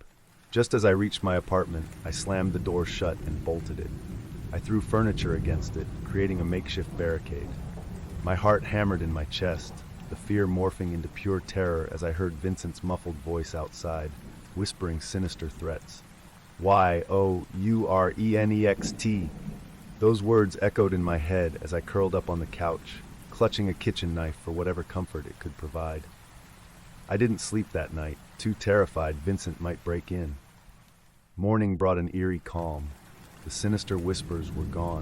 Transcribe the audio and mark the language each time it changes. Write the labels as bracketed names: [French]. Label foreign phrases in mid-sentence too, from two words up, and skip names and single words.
[English] Just as I reached my apartment, I slammed the door shut and bolted it. I threw furniture against it, creating a makeshift barricade. My heart hammered in my chest, the fear morphing into pure terror as I heard Vincent's muffled voice outside, whispering sinister threats. "Y-O-U-R-E-N-E-X-T." Those words echoed in my head as I curled up on the couch, clutching a kitchen knife for whatever comfort it could provide. I didn't sleep that night, too terrified Vincent might break in. Morning brought an eerie calm. The sinister whispers were gone.